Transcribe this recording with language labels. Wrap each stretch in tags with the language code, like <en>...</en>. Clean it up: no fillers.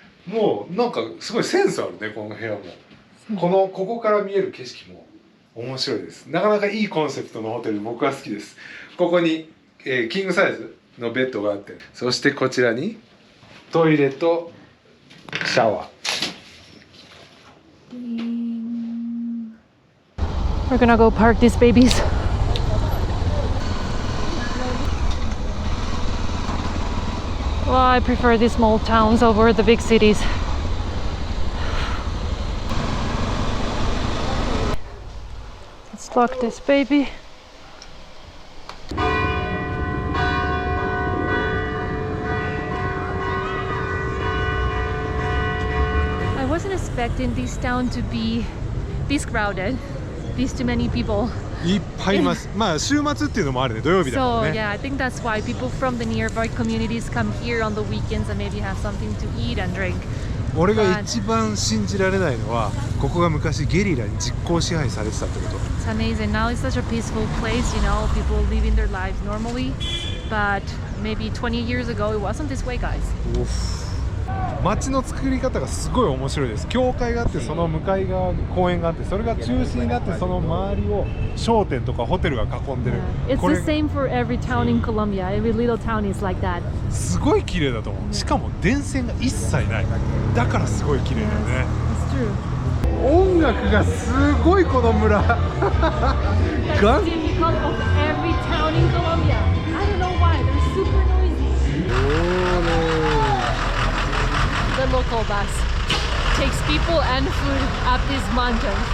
<ja>もうなんかすごいセンスあるね、この部屋も。ここから見える景色も面白いです。なかなかいいコンセプトのホテル、僕は好きです。ここに、キングサイズのベッドがあって、そしてこちらにトイレとシャワー。</ja> <en>We're gonna go park these babies. Well, I prefer these small towns over the big cities. Let's lock this baby. I wasn't expecting this town to be this crowded, this too many people.</en> <ja>いっぱいいます。まあ週末っていうのもあるね。土曜日だか</ja> <en>So</en> <ja>らね。</ja> <en>yeah, I think that's why people from the nearby communities come here on the weekends and maybe have something to eat and drink.</en> <ja>俺が一番信じられないのは、ここが昔ゲリラに実効支配されてたってこと。</ja> <en>It's amazing. Now it's such a peaceful place, you know, people living their lives normally. But maybe 20 years ago it wasn't this way, guys.</en> <ja>街の作り方がすごい面白いです。教会があって、その向かい側に公園があって、それが中心になって、その周りを商店とかホテルが囲んでる。</ja> <en>It's</en> <ja>これ</ja> <en>the same for every town in Colombia. Every little town is like that.</en> <ja>すごい綺麗だと思う。しかも電線が一切ない。だからすごい綺麗だよね。</ja> <en>It's true.</en> <ja>音楽がすごいこの村。</ja> <en>That's typical of every town in Colombia. I don't know why. They're super noisy. The local bus takes people and food up this mountain.</en>